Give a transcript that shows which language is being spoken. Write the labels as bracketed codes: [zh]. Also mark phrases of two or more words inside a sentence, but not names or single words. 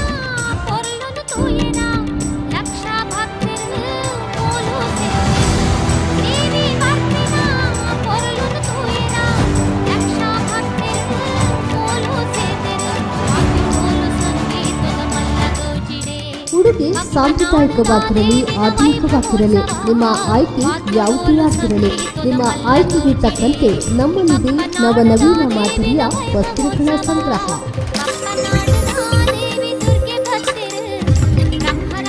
[tcy] ಪೊರ್ಲುನು ತೂಯೆನ, ಲಕ್ಷ ಭಕ್ತರು ಪೋಲು ಸೇರೆರು. ದೇವಿ ಭಕ್ತಿನ ಪೊರ್ಲುನು ತೂಯೆನ, ಲಕ್ಷ ಭಕ್ತರು ಪೋಲು ಸೇರೆರು. ಆಗಿ ಪೋಲು ಸಂಗೀತದ ಮಲ್ಲಗೋಜಿಡೆ. [kn] ಉಡುಗೆ ಸಾಂಪ್ರದಾಯಿಕವಾಗಿರಲಿ ಆಧುನಿಕವಾಗಿರಲಿ ನಿಮ್ಮ ಆಯ್ಕೆ ಯಾವುದೇ ಆಗಿರಲಿ ನಿಮ್ಮ ಆಯ್ಕೆಗೆ ತಕ್ಕಂತೆ ನಮ್ಮಲ್ಲಿದೆ ನವನವೀನ ಮಾದರಿಯ ವಸ್ತ್ರಗಳ ಸಂಗ್ರಹ. ದೇವಿ ದುರ್ಗೆ ಭಕ್ತರು, ಬ್ರಹ್ಮನ